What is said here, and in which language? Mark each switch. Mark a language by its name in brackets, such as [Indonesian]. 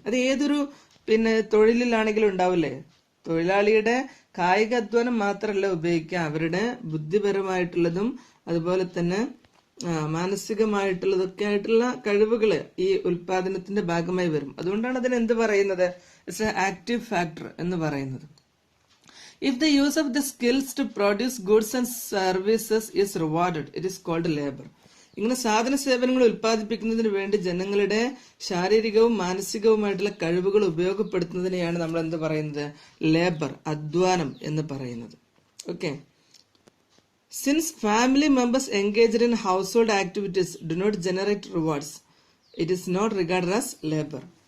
[Malayalam] അത് ഏതൊരു തൊഴിലിലാണെങ്കിലും ഉണ്ടാവില്ലേ. തൊഴിലാളിയുടെ കായികാധ്വാനം മാത്രമല്ല ഉപയോഗിക്കുക, അവരുടെ ബുദ്ധിപരമായിട്ടുള്ളതും അതുപോലെ തന്നെ മാനസികമായിട്ടുള്ളതൊക്കെ ആയിട്ടുള്ള കഴിവുകള് ഈ ഉൽപാദനത്തിന്റെ ഭാഗമായി വരും. അതുകൊണ്ടാണ് അതിന് എന്ത് പറയുന്നത്, [English] it's a active factor [Malayalam] എന്ന് പറയുന്നത്. [English] If the use of the skills to produce goods and services is rewarded, it is called labor. [Malayalam] ഇങ്ങനെ സാധന സേവനങ്ങൾ ഉൽപ്പാദിപ്പിക്കുന്നതിന് വേണ്ടി ജനങ്ങളുടെ ശാരീരികവും മാനസികവുമായിട്ടുള്ള കഴിവുകൾ ഉപയോഗപ്പെടുത്തുന്നതിനെയാണ് നമ്മൾ എന്ത് പറയുന്നത്, ലേബർ, അധ്വാനം എന്ന് പറയുന്നത്. [English] Okay, since family members engaged in household activities do not generate rewards, it is not regarded as labour.